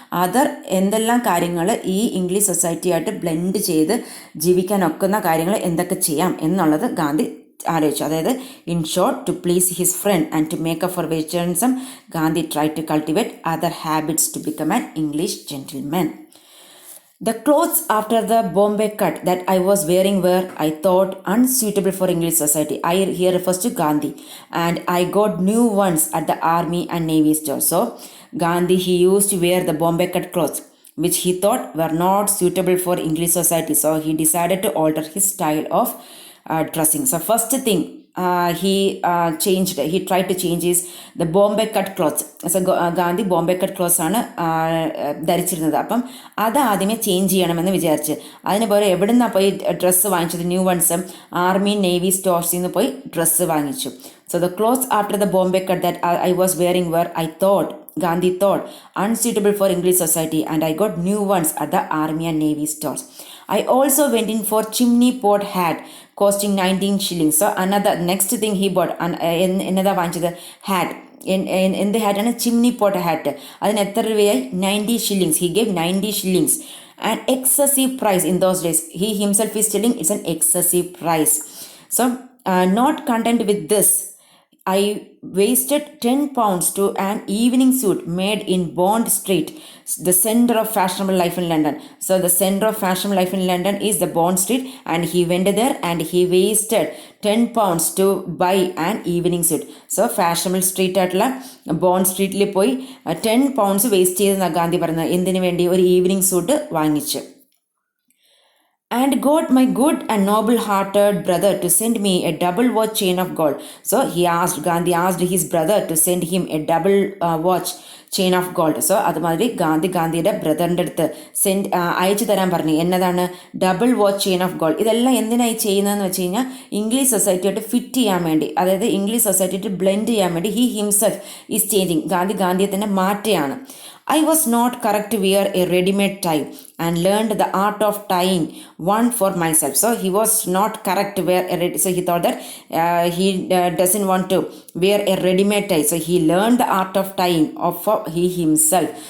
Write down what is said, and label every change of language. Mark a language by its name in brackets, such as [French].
[Malayalam] Other എന്തെല്ലാം കാര്യങ്ങൾ ഈ ഇംഗ്ലീഷ് സൊസൈറ്റിയായിട്ട് ബ്ലെൻഡ് ചെയ്ത് ജീവിക്കാനൊക്കുന്ന കാര്യങ്ങൾ എന്തൊക്കെ ചെയ്യാം എന്നുള്ളത് ഗാന്ധി ആലോചിച്ചു. [English] അതായത് in short, to please his friend and to make up for vegetarianism, Gandhi try to cultivate other habits to become an English gentleman. The clothes after the Bombay cut that I was wearing were, I thought, unsuitable for English society. I here refers to Gandhi. And I got new ones at the army and navy store. So, Gandhi, he used to wear the Bombay cut clothes, which he thought were not suitable for English society. So, he decided to alter his style of dressing. So, first thing, he tried to change his the Bombay cut clothes. [Malayalam] So Gandhi Bombay cut clothes ആണ് ധരിച്ചിരുന്നത്. അപ്പം അത് ആദ്യമേ change ചെയ്യണമെന്ന് വിചാരിച്ച് അതിന് പോലെ എവിടെ നിന്നാണ് പോയി ഡ്രസ്സ് വാങ്ങിച്ചത്? ന്യൂ വൺസും ആർമി നേവി സ്റ്റോഴ്സിൽ നിന്ന് പോയി ഡ്രസ്സ് വാങ്ങിച്ചു. [English] So the clothes after the Bombay cut that I was wearing were, Gandhi thought, unsuitable for English society, and I got new ones at the army and navy stores. I also went in for chimney pot hat costing 19 shillings. So another next thing he bought another വാങ്ങിച്ചത് hat. [Malayalam] എന്ത് ഹാറ്റാണ്? Chimney pot hat. അതിന് എത്ര രൂപയായി? 90 shillings. [English] He gave 90 shillings. An excessive price in those days. He himself is telling it's an excessive price. So not content with this, I wasted 10 pounds to an evening suit made in Bond Street, the center of fashionable life in London. So the center of fashionable life in London is the Bond Street, and he went there and he wasted 10 pounds to buy an evening suit. [Malayalam] So fashionable street ആയിട്ടുള്ള bond സ്ട്രീറ്റിൽ പോയി 10 pounds waste ചെയ്തെന്നാണ് Gandhi പറഞ്ഞത്. എന്തിനു വേണ്ടി? ഒരു evening suit വാങ്ങിച്ച്. [English] And got my good and noble-hearted brother to send me a double watch chain of gold. So Gandhi asked his brother to send him a double watch chain of gold. [Malayalam] So അതുമാതിരി ഗാന്ധിയുടെ ബ്രദറിൻ്റെ അടുത്ത് അയച്ചു തരാൻ പറഞ്ഞു. എന്നതാണ്? Double watch chain of gold. ഇതെല്ലാം എന്തിനായി ചെയ്യുന്നതെന്ന് വെച്ച് കഴിഞ്ഞാൽ ഇംഗ്ലീഷ് സൊസൈറ്റിയായിട്ട് ഫിറ്റ് ചെയ്യാൻ വേണ്ടി, അതായത് ഇംഗ്ലീഷ് സൊസൈറ്റിയായിട്ട് ബ്ലെൻഡ് ചെയ്യാൻ വേണ്ടി [English] He himself is changing. [Malayalam] ഗാന്ധിയെ തന്നെ മാറ്റുകയാണ്. [English] I was not correct to wear a ready-made tie and learned the art of tying one for myself. So he was not correct to wear so he thought that he doesn't want to wear a ready-made tie. So he learned the art of tying for he himself.